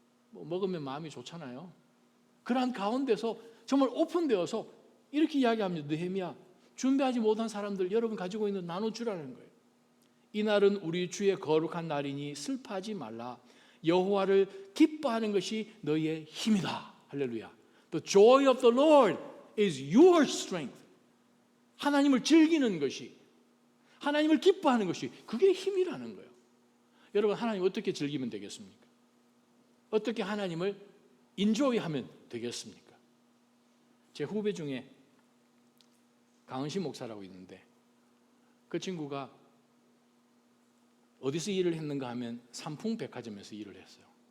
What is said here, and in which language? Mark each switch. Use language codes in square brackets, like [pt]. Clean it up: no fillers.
[ko] 먹으면 마음이 좋잖아요. 그러한 가운데서 정말 오픈되어서 이렇게 이야기합니다. 느헤미야, 준비하지 못한 사람들 여러분 가지고 있는 나눠주라는 거예요. 이날은 우리 주의 거룩한 날이니 슬퍼하지 말라. 여호와를 기뻐하는 것이 너희의 힘이다. 할렐루야. [en] The joy of the Lord is your strength. [ko] 하나님을 즐기는 것이, 하나님을 기뻐하는 것이 그게 힘이라는 거예요. 여러분, 하나님 어떻게 즐기면 되겠습니까? 어떻게 하나님을 인조이하면 되겠습니까? 제 후배 중에 강은신 목사라고 있는데 그 친구가 어디서 일을 했는가 하면 삼풍백화점에서 일을 했어요.